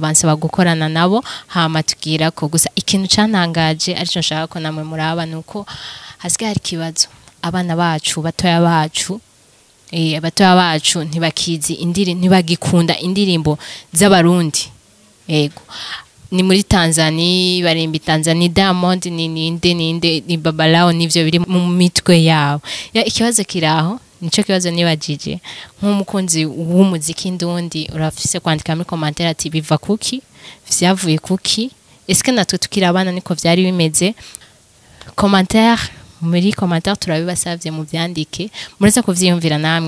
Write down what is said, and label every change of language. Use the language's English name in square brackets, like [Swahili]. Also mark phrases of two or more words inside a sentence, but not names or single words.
[Rundi] bansaba gukorana nabo hama tugira ko gusa ikintu cantangaje arico nshaka ko namwe muraba nuko hasigaye hari kibazo abana bacu batoya bacu abatoya bacu ntibakizi ntibagikunda indirimbo z'abarundi yego ni muri Tanzania barimbi Tanzania Diamond ni Babalao nivyo biri mu mitwe yabo ikibazo kiraho nico kibazo nibajije nk'umukunzi w'umuziki ndundi urafise kwandika muri commentaire ati biva kuki vyavuye kuki eske natwe tukira abana niko vyari bimeze commentaire muri commentaire turabibasavye mu vyandike muretse kuvyiyumvira namwe